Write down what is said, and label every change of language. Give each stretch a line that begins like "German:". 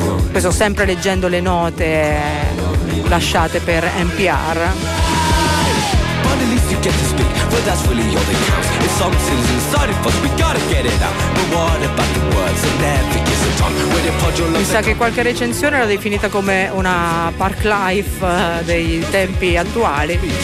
Italian: Questo sempre leggendo le note lasciate per NPR.
English: And at least you get to speak, but that's really all that counts. If something's inside of us, we gotta get it out. But what about the words that never gets a tongue? When you put your love.
Italian: Mi sa che qualche recensione l'ha definita come una park life dei tempi attuali.